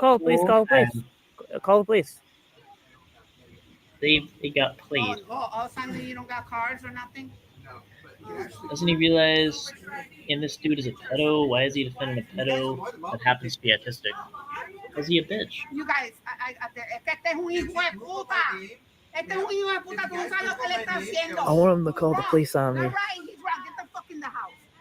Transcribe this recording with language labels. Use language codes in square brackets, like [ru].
[en] call the police, whole call the police. time. Call the police. They got played. Oh, suddenly you don't got cars or nothing? Doesn't he realize? And this dude is a pedo. Why is he defending a pedo that happens to be autistic? Is he a bitch? You guys, [es] es que este es un hijo de puta. Este es un hijo de puta. Tú no sabes lo que le está haciendo. [en] I want him to call the police on me. You're right. He's wrong. Get the fuck in the house.